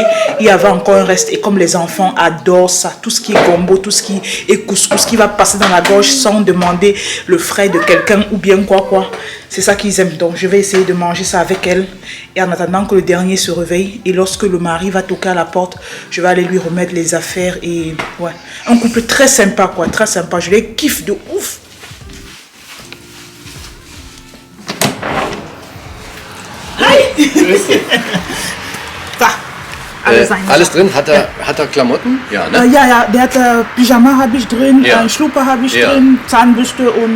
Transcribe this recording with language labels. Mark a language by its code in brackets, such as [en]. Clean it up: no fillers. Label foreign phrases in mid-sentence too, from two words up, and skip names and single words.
[fr] Il y avait encore un reste et comme les enfants adorent ça, tout ce qui est gombo, tout ce qui est couscous qui va passer dans la gorge sans demander le frais de quelqu'un ou bien quoi, c'est ça qu'ils aiment. Donc je vais essayer de manger ça avec elle et en attendant que le dernier se réveille et lorsque le mari va toquer à la porte, je vais aller lui remettre les affaires et ouais, un couple très sympa, quoi, très sympa. Je les kiffe de ouf. [de] Alles drin? Hat er Klamotten? Ja, ne? Ja, der hat Pyjama habe ich drin, Ja. Schlupper habe ich Ja. drin, Zahnbürste und